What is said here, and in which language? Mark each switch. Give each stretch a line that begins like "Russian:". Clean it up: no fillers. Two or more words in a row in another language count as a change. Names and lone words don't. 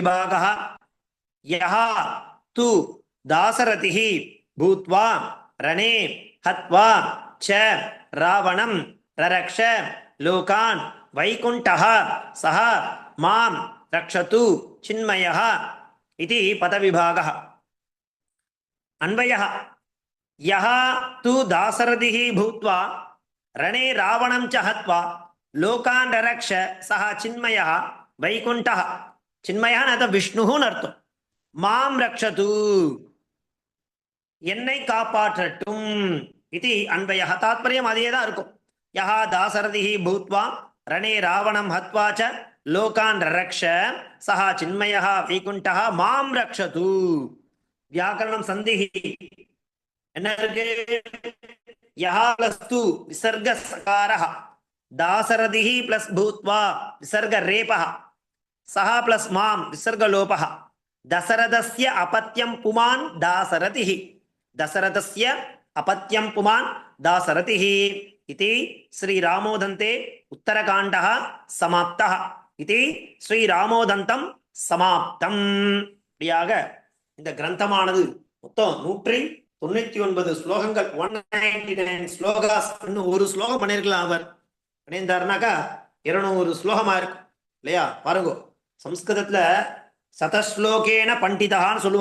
Sanskrit: पदविभाग यः तु दासरथिः भूत्वा रणे हत्वा च रावणम् ररक्ष लोकान् वैकुण्ठः सः मां रक्षतु चिन्मयः इति पदविभागः अन्वयः यः तु दासरथिः भूत्वा रणे रावणं च हत्वा लोकान् ररक्ष सः चिन्मयः वैकुण्ठः चिन्मयः न तो विष्णुः नर्थम मां रक्षतु
Tamil: என்னை காப்பாற்றட்டும்
Sanskrit: इति अन्वयः तात्पर्यम्
Tamil: அதேதான் இருக்கும்
Sanskrit: यः दासरथिः भूत्वा रणे रावणं हत्वा च लोकान् ररक्ष सः चिन्मयः वैकुण्ठः मां रक्षतु व्याकरणं सन्धिः
Tamil: என்ன இருக்கு
Sanskrit: यः प्लस तु विसर्ग सकारः दासरथिः प्लस भूत्वा विसर्ग रेपः सः प्लस मां विसर्ग लोपः दशरथस्य अपत्यं पुमान् दासरथिः दशरथस्य अपत्यं पुमान् दासरथिः इति श्रीरामोदन्ते उत्तरकाण्डः समाप्तः इति श्रीरामोदन्तं समाप्तम्
Tamil: இப்படியாக இந்த கிரந்தமானது மொத்தம் 199 ஸ்லோகங்கள் 199 ஸ்லோகாஸ். இன்னும் ஒரு ஸ்லோகம் பண்ணிருக்கலாம் அவர் பண்ணியிருந்தாருனாக்கா 200 ஸ்லோகமா இருக்கும் இல்லையா? பாருங்க, சம்ஸ்கிருதத்துல சதஸ்லோகேன பண்டிதான்னு சொல்லுவா.